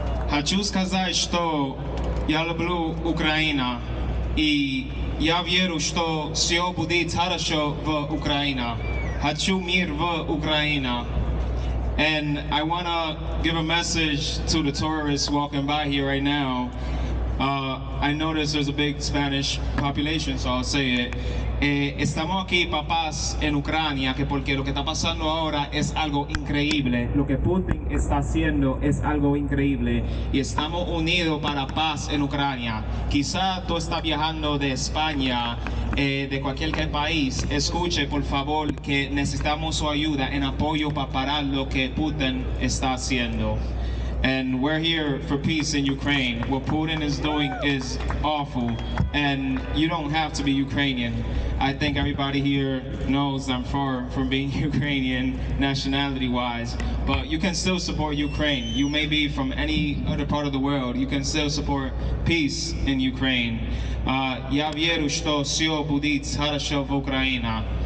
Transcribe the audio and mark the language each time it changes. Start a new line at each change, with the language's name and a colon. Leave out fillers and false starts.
Russian: хочу сказать, что я люблю Украину, и я верю, что все будет хорошо в Украине. Хочу мир в Украине.
English: And I want to give a message to the tourists walking by here right now. I notice there's a big Spanish population, so I'll say it.
Spanish: Estamos aquí para paz en Ucrania, que porque lo que está pasando ahora es algo increíble. Lo que Putin está haciendo es algo increíble. Y estamos unidos para paz en Ucrania. Quizá tú estás viajando de España, de cualquier país. Escuche, por favor, que necesitamos su ayuda en apoyo para parar lo que Putin está haciendo.
English: And we're here for peace in Ukraine. What Putin is doing is awful, and you don't have to be Ukrainian. I think everybody here knows I'm far from being Ukrainian nationality-wise, but you can still support Ukraine. You may be from any other part of the world. You can still support peace in Ukraine.
Russian: Я верю, что все будет хорошо в Украине.